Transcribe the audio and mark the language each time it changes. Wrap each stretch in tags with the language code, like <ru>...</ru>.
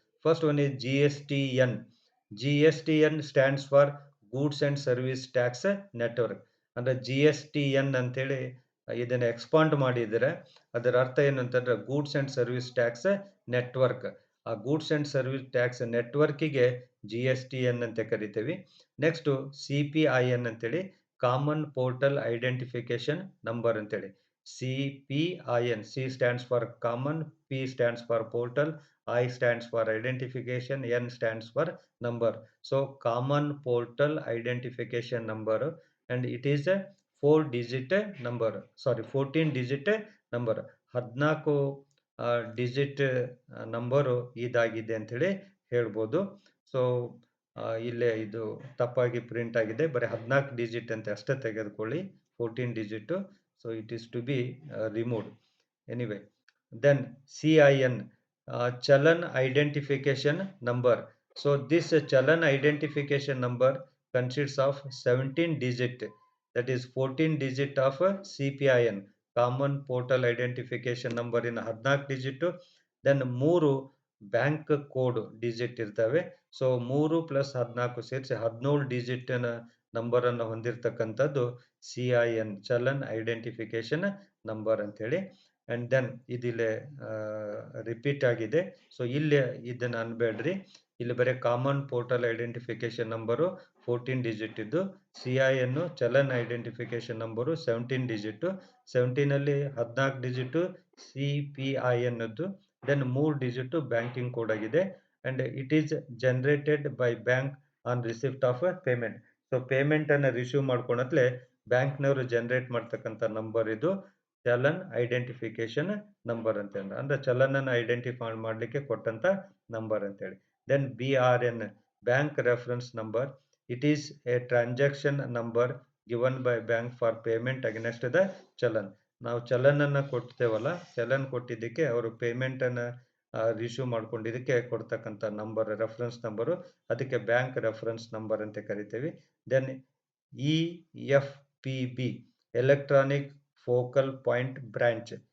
<en>First one is GSTN. GSTN stands for Goods and Service Tax Network.</en> <kn>ಅಂದರೆ G S T N ಅಂತೇಳಿ ಇದನ್ನು expand ಮಾಡಿದರೆ ಅದರ ಅರ್ಥ ಏನು ಅಂತಂದರೆ goods and service tax network. ಆ goods and service tax ನೆಟ್ವರ್ಕಿಗೆ G S T N ಅಂತ ಕರಿತೀವಿ. Next C P I N ಅಂತೇಳಿ ಕಾಮನ್ ಪೋರ್ಟಲ್ ಐಡೆಂಟಿಫಿಕೇಷನ್ ನಂಬರ್ ಅಂತೇಳಿ.</kn> <en>C P I N, C stands for common, P stands for portal, I stands for identification, N stands for number. So common portal identification number, and it is a 4-digit number, sorry 14 digit number.</en> <kn>14 digit number ಇದಾಗಿದೆ ಅಂಥೇಳಿ ಹೇಳ್ಬೋದು. So ಇಲ್ಲೇ ಇದು ತಪ್ಪಾಗಿ print ಆಗಿದೆ, ಬರೀ 14 digit ಅಂತ ಅಷ್ಟೇ ತೆಗೆದುಕೊಳ್ಳಿ, 14 digit.</kn> <en>So it is to be removed anyway. Then C I N, challan identification number. So this challan identification number consists of 17 digit, that is 14 digit of CPIN, common portal identification number in 14 digit.</en> <kn>Then 3 bank code digit ಇರ್ತವೆ. So 3 + 14 ಸೇರಿಸಿ 17 digit ನಂಬರನ್ನು ಹೊಂದಿರತಕ್ಕಂಥದ್ದು C I N, challan identification number ಅಂಥೇಳಿ. And then ಇದಿಲ್ಲೇ repeat ಆಗಿದೆ, so ಇಲ್ಲಿ ಇದನ್ನು ಅನ್ಬೇಡ್ರಿ. ಇಲ್ಲಿ ಬರೀ common portal identification number 14 digit ಇದ್ದು, ಸಿ ಐ ಎನ್ನು challan identification number 17 digit. 17ಅಲ್ಲಿ 14 digit C P I ಎನ್ನದ್ದು, then 3 digit banking code ಆಗಿದೆ.</kn> <en>And it is generated by bank on receipt of payment.</en> <kn>So ಪೇಮೆಂಟನ್ನು receive ಮಾಡ್ಕೊಳತ್ಲೆ ಬ್ಯಾಂಕ್ನವರು generate ಮಾಡ್ತಕ್ಕಂಥ number ಇದು challan identification number ಅಂತೇಳಿ, ಅಂದರೆ ಚಲನನ್ನು identify ಮಾಡಲಿಕ್ಕೆ ಕೊಟ್ಟಂಥ ನಂಬರ್ ಅಂತೇಳಿ.</kn> <en>Then BRN, bank reference number. It is a transaction number given by bank for payment against the challan.</en> <kn>ನಾವು ಚಲನನ್ನು ಕೊಡ್ತೇವಲ್ಲ, ಚಲನ್ ಕೊಟ್ಟಿದ್ದಕ್ಕೆ ಅವರು ಪೇಮೆಂಟನ್ನು ರಿಸೀವ್ ಮಾಡ್ಕೊಂಡಿದ್ದಕ್ಕೆ ಕೊಡ್ತಕ್ಕಂಥ ನಂಬರ್, ರೆಫರೆನ್ಸ್ ನಂಬರು, ಅದಕ್ಕೆ ಬ್ಯಾಂಕ್ ರೆಫರೆನ್ಸ್ ನಂಬರ್ ಅಂತ ಕರಿತೀವಿ.</kn> <en>Then E F P B, electronic focal point branch.</en>